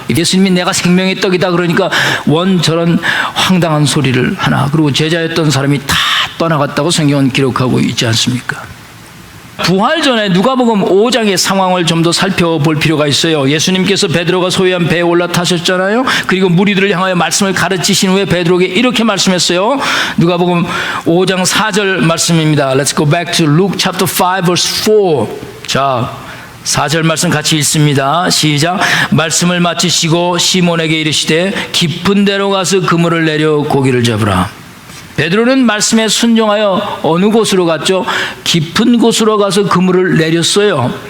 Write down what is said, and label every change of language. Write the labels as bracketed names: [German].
[Korean] 예수님이 내가 생명의 떡이다 그러니까 저런 황당한 소리를 하나. 그리고 제자였던 사람이 다 떠나갔다고 성경은 기록하고 있지 않습니까? 부활 전에 누가복음 5장의 상황을 좀 더 살펴볼 필요가 있어요. 예수님께서 베드로가 소유한 배에 올라타셨잖아요. 그리고 무리들을 향하여 말씀을 가르치신 후에 베드로에게 이렇게 말씀했어요. 누가복음 5장 4절 말씀입니다. [English] Let's go back to Luke chapter 5 verse 4. [Korean] 자, 4절 말씀 같이 읽습니다. 시작. 말씀을 마치시고 시몬에게 이르시되 깊은 데로 가서 그물을 내려 고기를 잡으라. 베드로는 말씀에 순종하여 어느 곳으로 갔죠? 깊은 곳으로 가서 그물을 내렸어요.